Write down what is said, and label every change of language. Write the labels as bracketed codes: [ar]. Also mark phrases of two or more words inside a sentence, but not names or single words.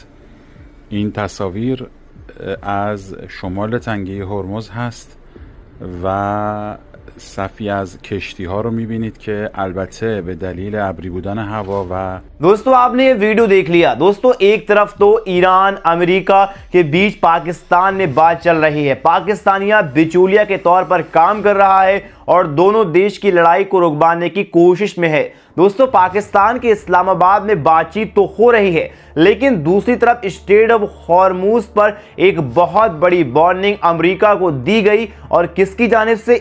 [fa] این تصاویر از شمال تنگه هرمز هست و صفی از کشتی ها رو میبینید که البته به دلیل ابری بودن هوا و [hi] दोस्तों, आपने ये वीडियो देख लिया। दोस्तों, एक तरफ तो ईरान अमेरिका के बीच पाकिस्तान में बात चल रही है, पाकिस्तानिया बिचौलिया के तौर पर काम कर रहा है और दोनों देश की लड़ाई को रुकवाने की कोशिश में है। दोस्तों, पाकिस्तान के इस्लामाबाद में बातचीत तो हो रही है, लेकिन दूसरी तरफ स्ट्रेट ऑफ हॉर्मुज पर एक बहुत बड़ी वार्निंग अमेरिका को दी गई और किसकी जानिब से?